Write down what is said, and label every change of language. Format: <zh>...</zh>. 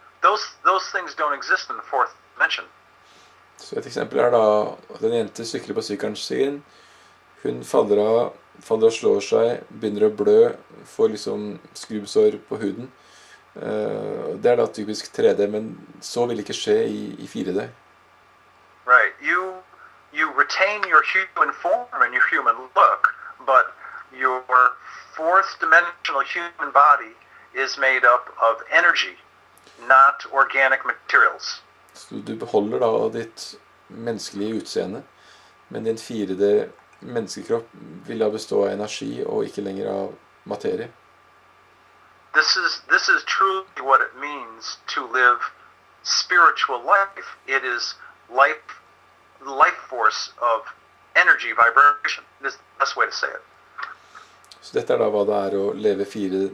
<en>Those things don't exist in the fourth dimension.</en> <no>Så et eksempel er da at en jente sykler på sykkelen sin. Hun faller av, og slår seg, begynner å blø, får liksom skrubbsår på huden. Det er da typisk 3D, men så vil det ikke skje i 4D.</no> <en>Right. You retain your human form and your human look, but your fourth dimensional human body is made up of energy, not organic materials.</en> <no>Så du beholder da ditt menneskelige utseende, men din 4D menneskekropp vil da bestå av energi og ikke lenger av materie.</no> <en>This is truly what it means to live spiritual life. It is life force of energy vibration. This is the best way to say it.</en> <no>Så dette er da hva det er å leve 4D.</no>